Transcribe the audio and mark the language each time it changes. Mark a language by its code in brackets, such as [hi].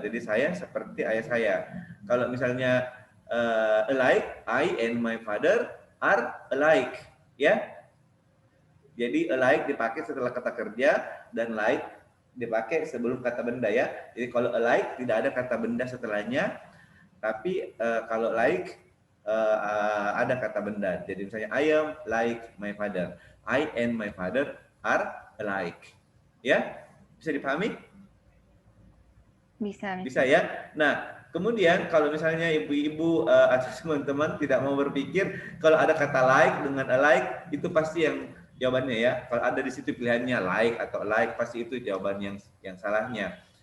[id] Jadi saya seperti ayah saya. Kalau misalnya alike, [en] I and my father are alike, [id] ya. Jadi alike dipakai setelah kata kerja dan like dipakai sebelum kata benda, ya. Jadi kalau alike tidak ada kata benda setelahnya, tapi kalau like ada kata benda. Jadi misalnya [en] I am like my father. I and my father are alike. [id] Ya, bisa dipahami? Bisa. Bisa ya. Nah, kemudian kalau misalnya ibu-ibu atau teman-teman tidak mau berpikir, kalau ada kata like dengan alike, itu pasti yang jawabannya, ya. Kalau ada di situ pilihannya like atau alike, pasti itu jawaban yang salahnya.